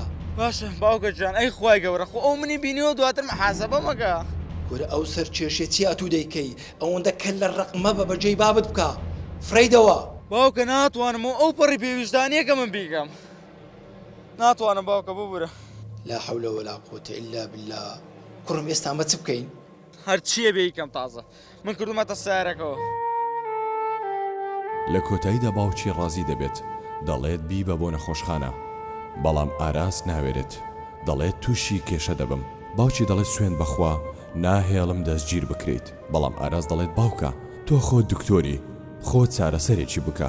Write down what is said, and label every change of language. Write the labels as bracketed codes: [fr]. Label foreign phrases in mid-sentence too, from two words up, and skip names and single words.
[ckb] باشە باوکە جان ئەی خوای گەورە خۆ ئەو منی بینیەوە دواتر محاسەبە مەکە. کورە ئەو سەر کێشێتی ئەتوو دەیکەی ئەوەندە کە لە ڕقمە بە بەجێی بابت بکە فڕیدەوە. باوکە ناتوانم و ئەو پەڕی پێویستانیەکە من بیکەم ناتوانم باوکە ببورە. [ar] لا حول ولا قوة إلا بالله. [ckb] کوڕم ئێستا مە چ بکەین؟ هەرچیە بیکەم تازە من کردومەتە سیارەکەەوە. لە کۆتاییدا باوکی ڕازی دەبێت دەڵێت بی بە بۆ نەخۆشخانە بەڵام ئاراس ناوێرێت دەڵێت تووشی کێشە دەبم. باوکی دەڵێت سوێن بەخوا ناهێڵم دەستگیر بکرێت بەڵام ئاراس دەڵێت باوکە تۆ خۆ دکتۆری خۆ چارەسەرێکی بکە.